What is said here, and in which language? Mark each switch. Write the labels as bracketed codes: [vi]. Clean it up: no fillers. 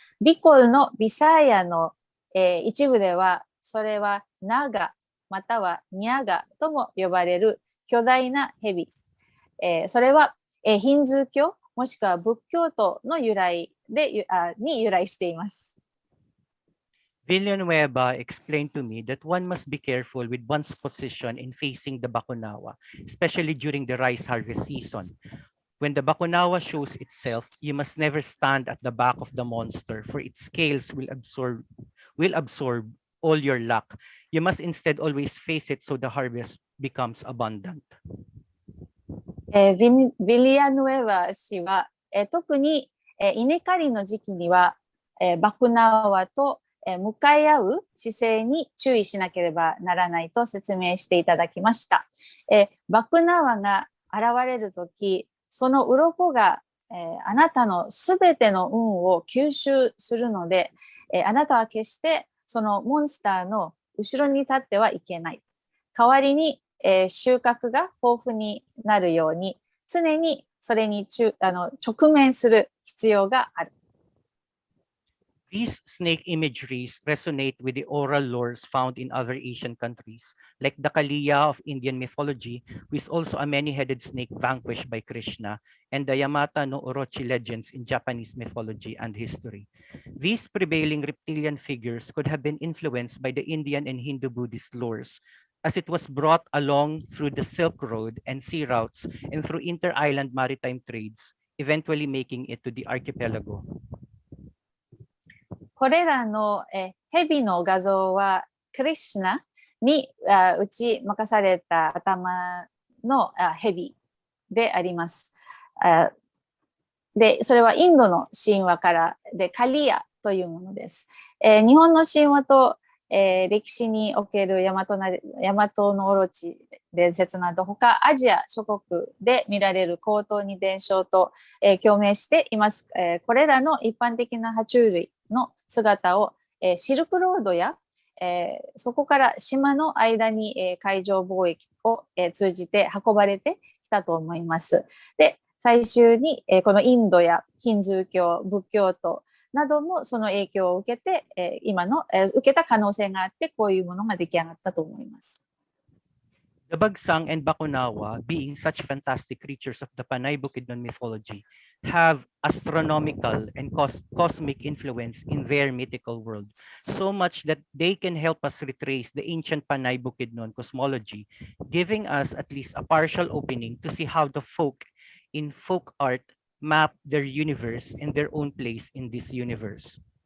[ja] ビコルのビサーヤの一部ではそれはナガまたはニャガとも呼ばれる巨大なヘビ。それはヒンズー教もしくは仏教徒の由来に由来しています。 [en] Villanueva explained to me that one must be careful with one's position in facing the Bakunawa, especially during the rice harvest season. When the Bakunawa shows itself, you must never stand at the back of the monster, for its scales will absorb all your luck. You must instead always face it so the harvest becomes abundant. [ja] ヴィリアヌエバ氏は、特に稲刈りの時期には、バクナワと向かい合う姿勢に注意しなければならないと説明していただきました。バクナワが現れるとき、その鱗が、あなたのすべての運を吸収するので、あなたは決してそのモンスターの後ろに立ってはいけない。代わりに、収穫が豊富になるように常にそれに直面する必要がある。 [en] These snake imageries resonate with the oral lores found in other Asian countries, like the Kaliya of Indian mythology, who is also a many-headed snake vanquished by Krishna, and the Yamata no Orochi legends in Japanese mythology and history. These prevailing reptilian figures could have been influenced by the Indian and Hindu Buddhist lores, as it was brought along through the Silk Road and sea routes and through inter-island maritime trades, eventually making it to the archipelago. [ja] これらの蛇の画像はクリシュナに打ち負かされた頭の蛇であります。で、それはインドの神話からでカリアというものです。日本の神話と歴史における大和のオロチ伝説など他アジア諸国で見られる高等に伝承と共鳴しています。これらの一般的な爬虫類の姿をシルクロードやそこから島の間に海上貿易を通じて運ばれてきたと思います。で、最終にこのインドやヒンズー教、仏教徒などもその影響を受けて受けた可能性があってこういうものが出来上がったと思います。 [en] The Bagsang and Bakunawa, being such fantastic creatures of the Panay Bukidnun mythology, have astronomical and cosmic influence in their mythical world, so much that they can help us retrace the ancient Panay Bukidnun cosmology, giving us at least a partial opening to see how the folk in folk art map their universe and their own place in this universe.